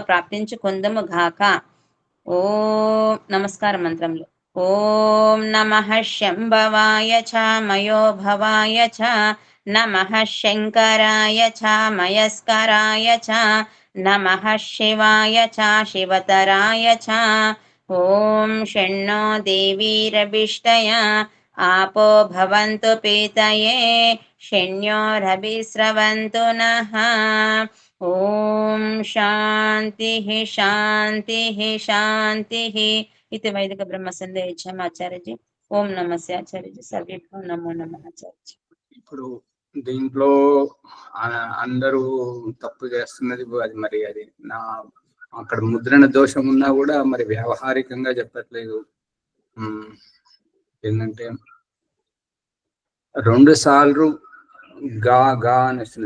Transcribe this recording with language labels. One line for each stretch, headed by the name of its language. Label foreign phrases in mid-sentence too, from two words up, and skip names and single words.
Telugu: ప్రాప్తించుకుందుము గాక ఓ నమస్కార మంత్రములు
Sanskrit: ఓం నమః శంభవాయ చ మయో భవాయ చ నమః శంకరాయ చ మయస్కరాయ చ నమః శివాయ చ శివతరాయ చ ఓం షణ్ణో దేవీరభిష్టయా आपो भवन्तु पीतये शन्योरभिस्रवन्तु नः ఓం శాంతిః శాంతిః శాంతిః इति वैदिक ब्रह्म संदेशम आचार्यजी ओम नमस्ते आचार्यजी सर्वेभ्यो नमो नमः आचार्यजी
Telugu: ఇప్పుడు దీంట్లో అందరూ తప్పు చేస్తున్నది అది మరి అది నా అక్కడ ముద్రణ దోషం ఉన్నా కూడా మరి వ్యావహారికంగా చెప్పట్లేదు. ఏంటంటే 2 సార్లు గా గా అని వస్తుంది